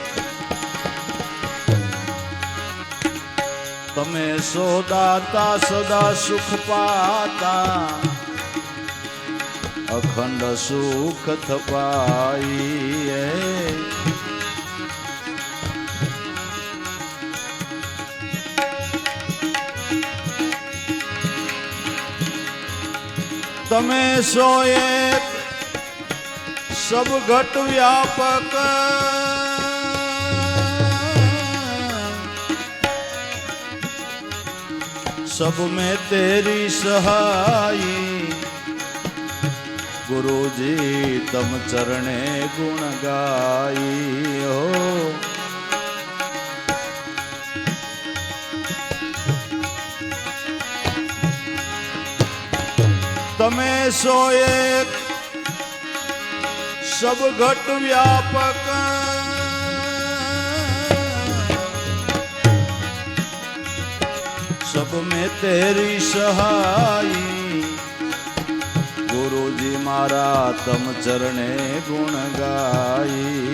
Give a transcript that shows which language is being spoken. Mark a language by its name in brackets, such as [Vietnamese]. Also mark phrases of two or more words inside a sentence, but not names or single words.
[Gujarati] તમે સોદાતા સદા સુખ પાતા અખંડ સુખ થપાઈ [Hindi] તમે સોએ सब घट व्यापक सब में तेरी सहाई [Gujarati] ગુરુ જી તમ ચરણે ગુણ ગાઈ હો તમે સો એક [Hindi] सब घट व्यापक सब में तेरी सहाई [Gujarati] ગુરુ જી મારા તમ ચરણે ગુણ ગાઈ